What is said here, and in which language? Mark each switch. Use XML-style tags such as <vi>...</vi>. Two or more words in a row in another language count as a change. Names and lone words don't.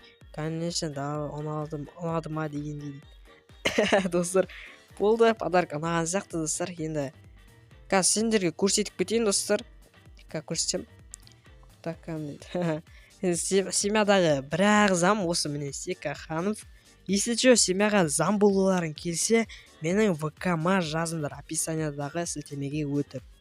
<ru>Конечно, да,</ru> <kk>ұнады ма дегендей. Достар, болды, подарка ұнаған сияқты достар. Енді қазір сендерге көрсетіп кетейін достар. Көрсетем. Так, семьядағы бірақ зам осы міне Сека Ханов.</kk> <ru>Если что,</ru> <kk>семьяға зам болуларың келсе, менің ВК-ма жазыңдар, описаниядағы сілтемеге өтіп.</kk>